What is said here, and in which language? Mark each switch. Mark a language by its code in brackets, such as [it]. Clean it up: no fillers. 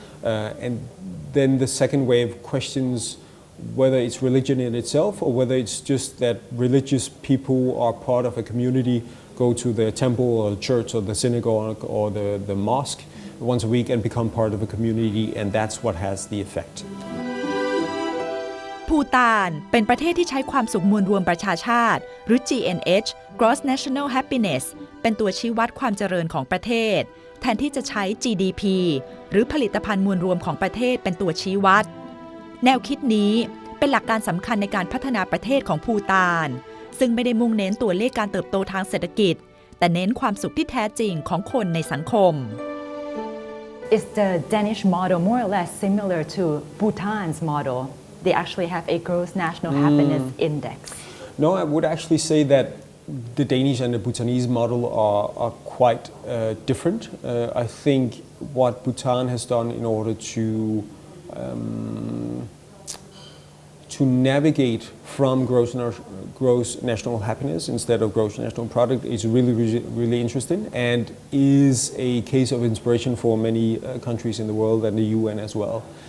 [en] And then the second wave questions whether it's religion in itself or whether it's just that religious people are part of a community, go to the temple or the church or the synagogue or the mosque once a week and become part of a community, and that's what has the effect. [th] ภูฏานเป็นประเทศที่ใช้ความสุขมวลรวมประชาชาติหรือ GNH Gross National Happiness เป็นตัวชี้วัดความเจริญของประเทศแทนที่จะใช้ GDP หรือผลิตภัณฑ์มวลรวมของประเทศเป็นตัวชี้วัดแนวคิดนี้เป็นหลักการสำคัญในการพัฒนาประเทศของภูฏานซึ่งไม่ได้มุ่งเน้นตัวเลขการเติบโตทางเศรษฐกิจแต่เน้นความสุขที่แท้จริงของคนในสังคม [en] Is the Danish model more or less similar to Bhutan's model? They actually have a gross national happiness index. No, I would actually say that the Danish and the Bhutanese model are quite different. I think what Bhutan has done in order to navigate from gross national happiness instead of gross national product is really interesting and is a case of inspiration for many countries in the world and the UN as well.